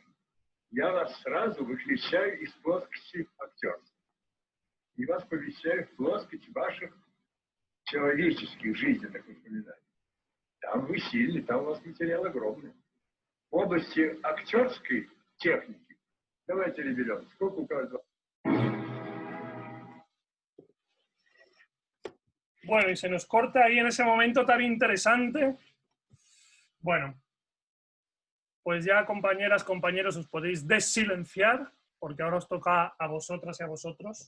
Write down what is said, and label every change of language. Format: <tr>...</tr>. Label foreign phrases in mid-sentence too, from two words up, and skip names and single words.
<ru>Я вас сразу выключаю из плоскости актерства. И вас помещаю в плоскость ваших человеческих жизненных воспоминаний. Там вы сильны, там у вас материал огромный. В области актерской техники, давайте разберем, сколько у каждого.</ru> <es>Bueno, y se nos corta ahí en ese momento tan interesante. Bueno, pues ya, compañeras, compañeros, os podéis desilenciar, porque ahora os toca a vosotras y a vosotros.</es>